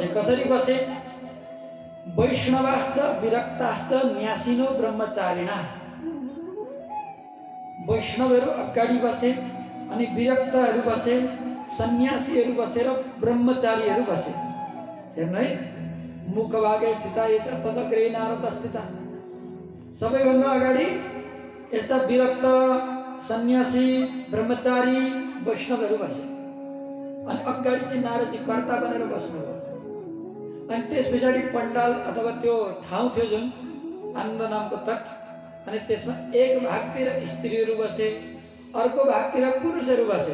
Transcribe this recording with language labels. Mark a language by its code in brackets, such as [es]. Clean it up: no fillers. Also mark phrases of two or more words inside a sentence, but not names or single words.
[ne] कसरी बसे? [sa] वैष्णवाश्च विरक्ताश्च न्यासिनो ब्रह्मचारिणा। [ne] वैष्णवहरू अगाडि बसे अनि विरक्तहरू बसे, सन्यासीहरू बसे र ब्रह्मचारीहरू बसे। हेर्नु है, [sa] मुखभागे स्थिता ये च तदग्रे नारद स्थिता। [ne] सबैभन्दा अगाडि यस्ता विरक्त, सन्यासी, ब्रह्मचारी, वैष्णवहरू बसे अनि अगाडि चाहिँ नारदजी कर्ता बनेर बस्नुभयो। अनि त्यस पछाडि पण्डाल अथवा त्यो ठाउँ थियो जुन आनन्द नामको तट, अनि त्यसमा एक भागतिर स्त्रीहरू बसे, अर्को भागतिर पुरुषहरू बसे।